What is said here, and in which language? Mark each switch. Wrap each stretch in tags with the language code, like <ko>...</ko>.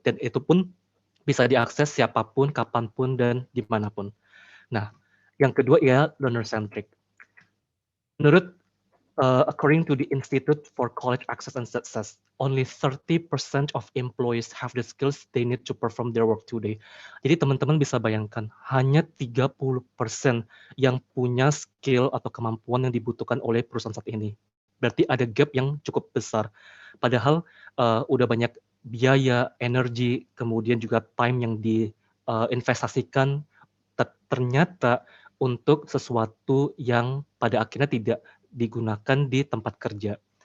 <id>Dan itu pun bisa diakses siapapun, kapanpun, dan dimanapun. Nah, yang kedua ya learner centric. Menurut</id> <en>According to the Institute for College Access and Success, only 30% of employees have the skills they need to perform their work today.</en> <id>Jadi teman-teman bisa bayangkan, hanya 30% yang punya skill atau kemampuan yang dibutuhkan oleh perusahaan saat ini. Berarti ada gap yang cukup besar. Padahal udah banyak biaya, energi, kemudian juga time yang diinvestasikan ternyata untuk sesuatu yang pada akhirnya tidak digunakan di tempat kerja.</id>